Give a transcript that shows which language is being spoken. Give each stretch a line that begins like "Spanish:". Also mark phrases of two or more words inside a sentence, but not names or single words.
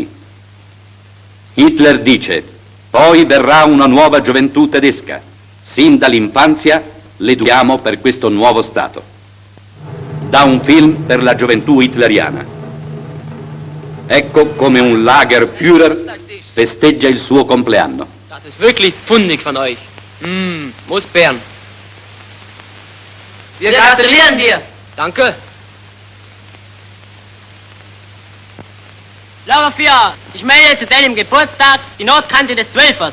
Italian: Hitler dice: poi verrà una nuova gioventù tedesca. Sin dall'infanzia l'educhiamo per questo nuovo Stato. Da un film per la gioventù hitleriana. Ecco come un Lagerführer festeggia il suo compleanno.
German: Das ist wirklich fundig von euch. Muss Bern. Wir gratulieren dir. Danke. Lagerführer, ich melde zu deinem Geburtstag die Nordkante des Zwölfers.